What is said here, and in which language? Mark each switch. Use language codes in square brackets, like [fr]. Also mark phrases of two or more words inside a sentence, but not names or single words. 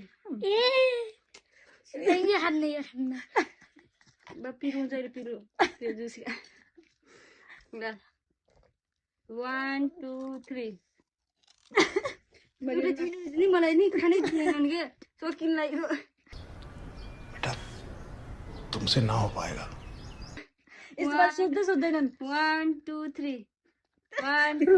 [ne] ए यो हान्ने पिरो चाहिँ पिरो त्यो जुस ल 1 2 3 नि मलाई नि खानै थिएन के सकिनलाई [hi] बेटा तुमसे ना हो पाएगा [ne] यस्तो बात सोध्दैनन् 1 2 3 1